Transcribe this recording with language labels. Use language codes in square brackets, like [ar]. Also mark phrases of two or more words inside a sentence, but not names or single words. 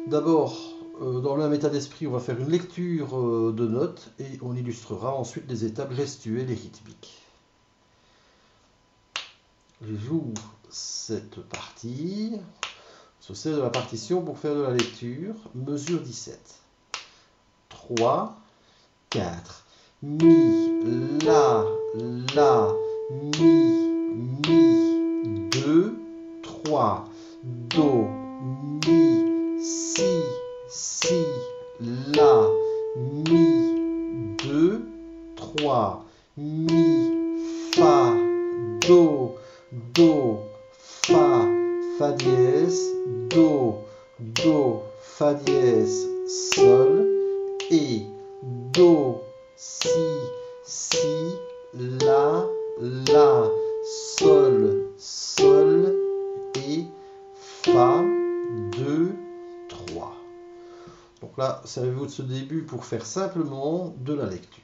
[fr] D'abord, dans le même état d'esprit, on va faire une lecture de notes et on illustrera ensuite les étapes gestuelles et rythmiques. J'ouvre cette partie, je sers de la partition pour faire de la lecture, mesure 17. 3, 4, Mi, La, Mi, 2, 3, Do, Mi, Si, La, Mi, 2, 3, Mi, Fa, Do, Fa dièse, Do, Fa dièse, Sol, et Do, Si, La, Sol et Fa, 2, 3. Donc là, servez-vous de ce début pour faire simplement de la lecture.